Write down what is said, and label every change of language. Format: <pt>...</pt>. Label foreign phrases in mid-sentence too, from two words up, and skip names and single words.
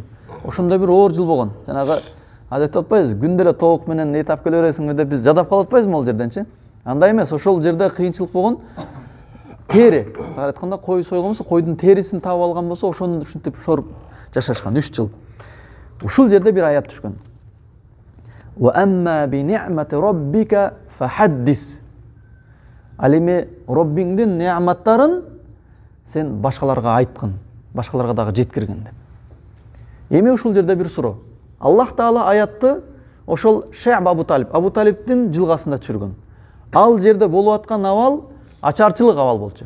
<ky>Ошондой бир оор жыл болгон. Жанагы адетте атпайбыз, күндө эле тоок менен эт алып келе бересиңби деп биз жадап калып атпайбызбы ал жерденчи? Андай эмес, ошол жерде кыйынчылык болгон. Тери, айтканда кой сойгон болсо, койдун терисин таап алган болсо, ошону ушинтип шоруп жашашкан 3 жыл. Ушул жерде бир аят түшкөн.</ky> <ar>وأما بنعمة ربك فحدث.</ar> <ky>Ал эми Роббиңдин неаматтарын сен башкаларга айткын, башкаларга дагы жеткиргин деп. Эми ушул жерде бир суроо. Аллах Таала аятты ошол Ше'б Абу Талибдин жылгасында түшүргөн. Ал жерде болуп аткан абал ачарчылык абал болчу.</ky>